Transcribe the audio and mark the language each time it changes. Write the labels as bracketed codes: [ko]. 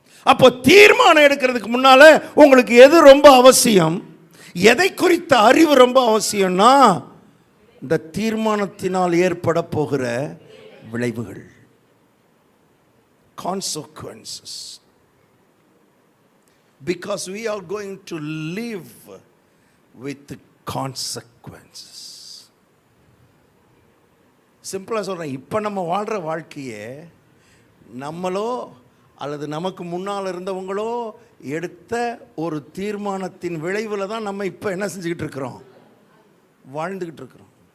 [ta] அப்போ தீர்மானம் எடுக்கிறதுக்கு முன்னால உங்களுக்கு எது ரொம்ப அவசியம், எதை குறித்த அறிவு ரொம்ப அவசியம்னா, இந்த தீர்மானத்தினால் ஏற்பட போகிற விளைவுகள், consequences. [en] Because we are going to live with consequences. [ta] சிம்பிளா சொல்றேன், இப்போ நம்ம வாழ்ற வாழ்க்கையே நம்மளோ அல்லது நமக்கு முன்னால் இருந்தவங்களோ எடுத்த ஒரு தீர்மானத்தின் விளைவில் தான் நம்ம இப்போ என்ன செஞ்சுக்கிட்டு இருக்கிறோம்? வாழ்ந்துக்கிட்டு இருக்கிறோம்.